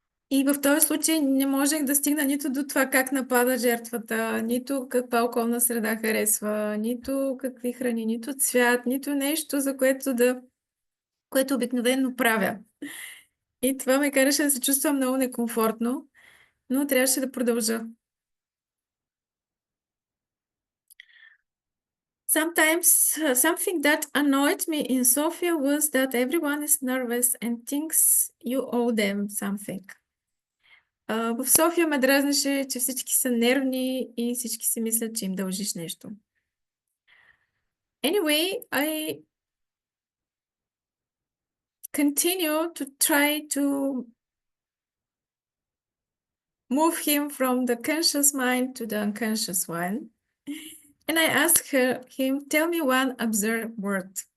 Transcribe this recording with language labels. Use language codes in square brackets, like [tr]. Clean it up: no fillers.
[bg] И в този случай не можех да стигна нито до това как напада жертвата, нито каква околна среда харесва, нито какви храни, нито цвят, нито нещо, за което обикновено правя. И това ме караше да се чувствам много некомфортно, но трябваше да продължа. [en] Sometimes something that annoyed me in Sofia was that everyone is nervous and thinks you owe them something. [bg] В София ме дразнеше, че всички са нервни и всички си мислят, че им дължиш нещо. [en] Anyway, I continue to try to move him from the conscious mind to the unconscious one. And I asked him, tell me one absurd word.